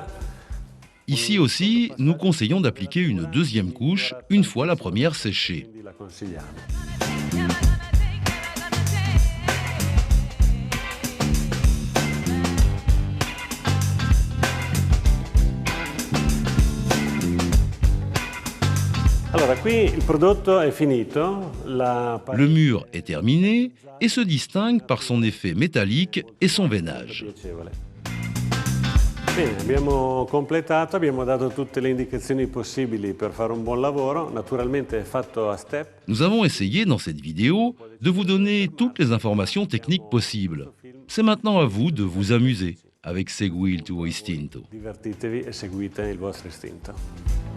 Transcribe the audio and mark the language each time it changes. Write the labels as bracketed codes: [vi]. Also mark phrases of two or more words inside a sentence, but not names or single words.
[fr] Ici aussi, nous conseillons d'appliquer une deuxième couche une fois la première séchée. [it] Quindi la consigliamo. Allora, qui il prodotto è finito. [fr] Le mur est terminé et se distingue par son effet métallique et son veinage. [it] Piacevole. Bene, abbiamo completato, abbiamo dato tutte le indicazioni possibili per fare un buon lavoro, naturalmente è fatto a step. [fr] Nous avons essayé dans cette vidéo de vous donner toutes les informations techniques possibles. C'est maintenant à vous de vous amuser avec Segui il tuo istinto. [it] Divertitevi e seguite il vostro istinto.